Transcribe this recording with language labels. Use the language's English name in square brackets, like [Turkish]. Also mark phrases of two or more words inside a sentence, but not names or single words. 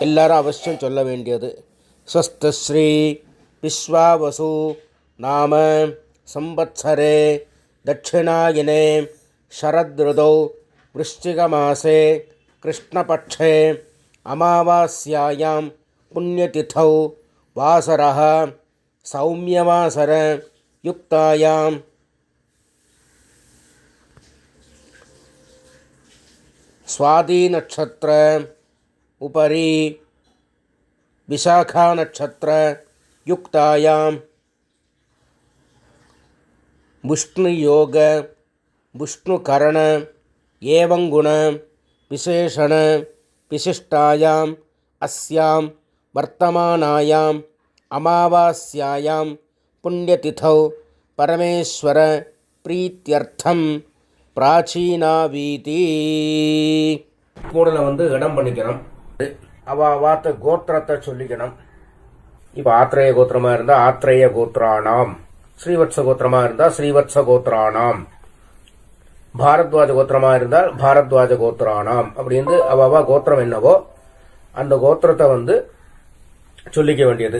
[Tamil] எல்லாரும் அவசியம் சொல்ல வேண்டியது. [Sanskrit] स्वस्तिश्री विश्वावसु नाम संवत्सरे दक्षिणायने शरदृतौ वृश्चिकमासे कृष्णपक्षे अमावास्यायां पुण्यतिथौ वासरः सौम्यवासर युक्तायां स्वादी नक्षत्र उपरि विशाखा नक्षत्र युक्तायां विष्णुयोग विष्णुकरण एवं गुण विशेषण विशिष्टायां अस्यां वर्तमानायां अमावास्यायां पुण्यतिथौ परमेश्वर प्रीत्यर्थम பிராச்சீனாவீதி. [Tamil] கூடல இடம் பண்ணிக்கணும். வாத்த கோத்திரத்தை சொல்லிக்கணும். இப்போ ஆத்ரேய கோத்திரமா இருந்தா [Sanskrit] आत्रेय गोत्राणाम्, [Tamil] ஸ்ரீவத்ச கோத்திரமா இருந்தா [Sanskrit] श्रीवत्स गोत्राणाम्, [Tamil] பாரத்வாஜ கோத்திரமா இருந்தால் [Sanskrit] भारद्वाज गोत्राणाम् [Tamil] அப்படின்னு அவா கோத்திரம் என்னவோ அந்த கோத்திரத்தை சொல்லிக்க வேண்டியது.